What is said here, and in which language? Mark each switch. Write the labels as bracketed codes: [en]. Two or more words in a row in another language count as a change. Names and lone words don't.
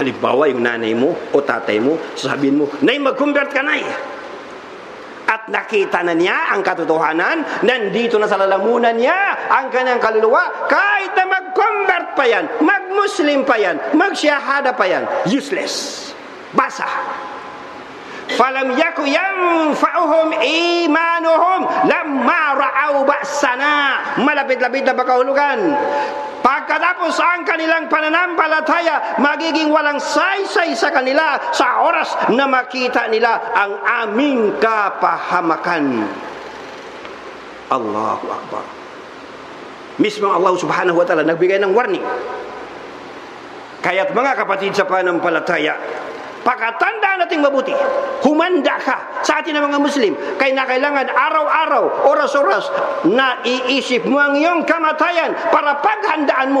[tl] Halimbawa, yung nanay mo o tatay mo, sasabihin mo, Nay, mag-convert ka, Nay. At nakita na niya ang katotohanan, nandito na sa lalamunan niya ang kanyang kaluluwa, kahit na mag-convert pa yan, mag-Muslim pa yan, mag-syahada pa yan, useless. Basa. [ar] فلم يك ينفعهم إيمانهم لما رأوا بأسنا. [tl] Malapit-lapit na pakahulugan. Pagkatapos ang kanilang pananampalataya, magiging walang saysay sa kanila sa oras na makita nila ang aming kapahamakan. [ar] الله أكبر. [tl] Mismo [ar] الله سبحانه وتعالى [tl] nagbigay ng warning. Kaya't mga kapatid sa pananampalataya, pagkatandaan nating mabuti, humanda ka sa atin ng mga Muslim, kaya na kailangan araw-araw, oras-oras, na iisip mo ang iyong kamatayan para paghandaan mo.